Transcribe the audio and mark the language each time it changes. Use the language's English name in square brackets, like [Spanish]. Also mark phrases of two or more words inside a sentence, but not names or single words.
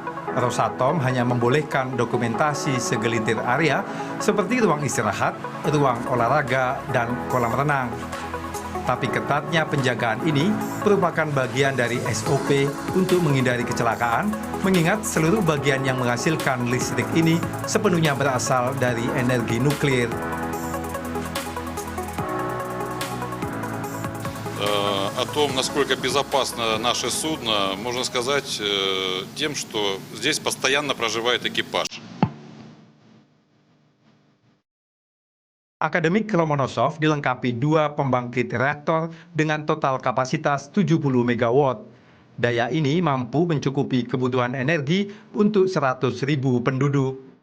[Indonesian] Rosatom hanya membolehkan dokumentasi segelintir area seperti ruang istirahat, ruang olahraga, dan kolam renang. Tapi ketatnya penjagaan ini merupakan bagian dari SOP untuk menghindari kecelakaan, mengingat seluruh bagian yang menghasilkan listrik ini sepenuhnya berasal dari energi nuklir. [Russian] О том, насколько безопасно наше судно, можно сказать тем, что здесь постоянно проживает экипаж. [Indonesian] Akademik Lomonosov dilengkapi 2 pembangkit reaktor dengan total kapasitas 70 MW. Daya ini mampu mencukupi kebutuhan energi untuk 100.000 penduduk.